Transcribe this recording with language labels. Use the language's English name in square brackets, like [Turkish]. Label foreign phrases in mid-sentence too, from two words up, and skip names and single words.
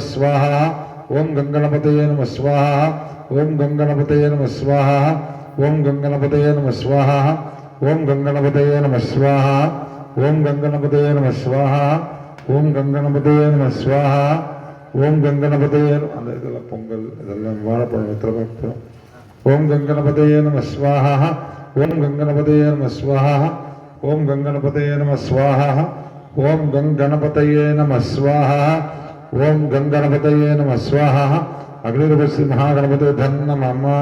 [Sanskrit] स्वाहा ओम गंगणपतये नमः स्वाहा ओम गंगणपतये नमः स्वाहा ओम गंगणपतये नमः स्वाहा ओम गंगणपतये नमः स्वाहा ओम गंगणपतये नमः स्वाहा ओम गंगणपतये नमः स्वाहा ओम गंगणपतये [Tamil] அந்த இதெல்லாம் பொங்கல் இதெல்லாம் வாழைப்பழம் வெத்தலை பாக்கு [Sanskrit] ओम गंगणपतये नमः स्वाहा ओम गंगणपतये नमः स्वाहा ओम गंगणपतये नमः स्वाहा ओम गंगणपतये नमः स्वाहा ओम गंगणपतये नमः स्वाहा अग्निर्वश्री महागणपते नमः